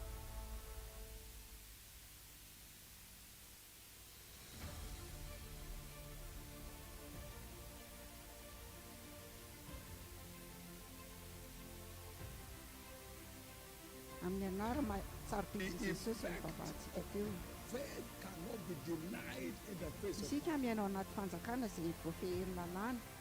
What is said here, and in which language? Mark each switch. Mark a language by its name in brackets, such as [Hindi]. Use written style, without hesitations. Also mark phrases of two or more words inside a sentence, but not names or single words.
[Malagasy] Amin'ny anarana tsaro-bidy Jesosy ny vavahantsika teo. [English] Faith cannot be denied in the face of [Malagasy] Isika miainao anaty fanjakana izay voafehery lalàna.